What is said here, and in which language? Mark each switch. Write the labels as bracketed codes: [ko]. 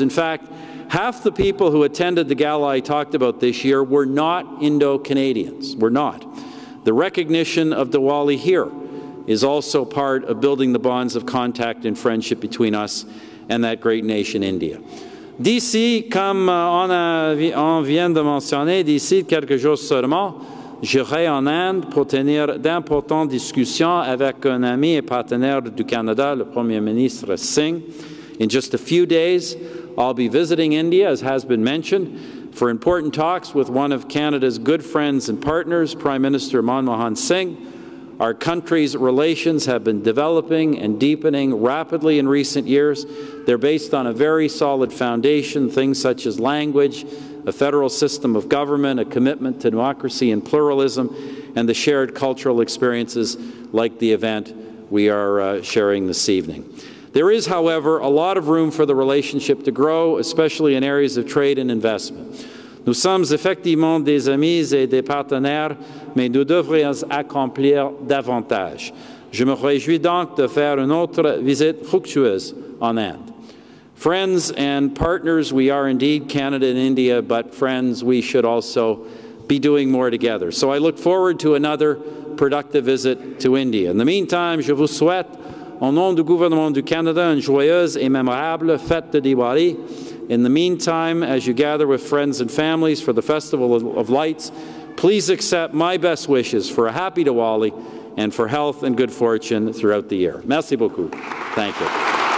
[en] In fact, half the people who attended the gala I talked about this year were not Indo-Canadians. We're not. The recognition of Diwali here is also part of building the bonds of contact and friendship between us and that great nation, India. [fr] D'ici, comme on vient de mentionner, d'ici quelques jours seulement, j'irai en Inde pour tenir d'importantes discussions avec un ami et partenaire du Canada, le Premier ministre Singh. [en] In just a few days, I'll be visiting India, as has been mentioned, for important talks with one of Canada's good friends and partners, Prime Minister Manmohan Singh. Our country's relations have been developing and deepening rapidly in recent years. They're based on a very solid foundation, things such as language, a federal system of government, a commitment to democracy and pluralism, and the shared cultural experiences like the event we are sharing this evening. There is, however, a lot of room for the relationship to grow, especially in areas of trade and investment. [fr] Nous sommes effectivement des amis et des partenaires, mais nous devrions accomplir davantage. Je me réjouis donc de faire une autre visite fructueuse en Inde. [en] Friends and partners, we are indeed Canada and India, but friends, we should also be doing more together. So I look forward to another productive visit to India. In the meantime, [fr] je vous souhaite, au nom du gouvernement du Canada, une joyeuse et mémorable fête de Diwali. [en] In the meantime, as you gather with friends and families for the Festival of Lights, please accept my best wishes for a happy Diwali and for health and good fortune throughout the year. [fr] Merci beaucoup. [en] Thank you.